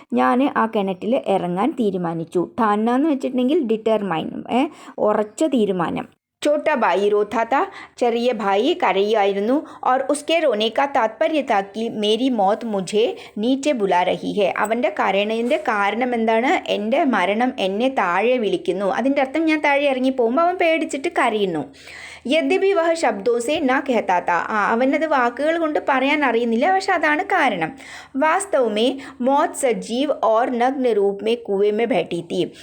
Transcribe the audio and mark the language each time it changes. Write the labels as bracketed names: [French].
[Malayalam] ഞാൻ ആ കിണറ്റിൽ ഇറങ്ങാൻ തീരുമാനിച്ചു. ഠാന എന്ന് വെച്ചിട്ടുണ്ടെങ്കിൽ ഡിറ്റർമൈൻ, ഉറച്ച തീരുമാനം. [Hindi] छोटा भाई रोता था. [Malayalam] ചെറിയ ഭായി കരയുമായിരുന്നു. [Hindi] और उसके रोने का तात्पर्य था कि मेरी मौत मुझे नीचे बुला रही है. [Malayalam] അവൻ്റെ കരണിൻ്റെ കാരണം എന്താണ്? എൻ്റെ മരണം എന്നെ താഴെ വിളിക്കുന്നു. അതിൻ്റെ അർത്ഥം ഞാൻ താഴെ ഇറങ്ങി പോകുമ്പോൾ അവൻ പേടിച്ചിട്ട് കരയുന്നു. [Hindi] യദ്യപി വഹ ശബ്ദോസെ ന കഹത്താത്ത. [Malayalam] അവനത് വാക്കുകൾ കൊണ്ട് പറയാൻ അറിയുന്നില്ല, പക്ഷെ അതാണ് കാരണം. [Hindi] വാസ്തവമേ മൗത് സജീവ് ഓർ നഗ്ന രൂപ് മേ കുവേ മേ ബൈഠി തീ.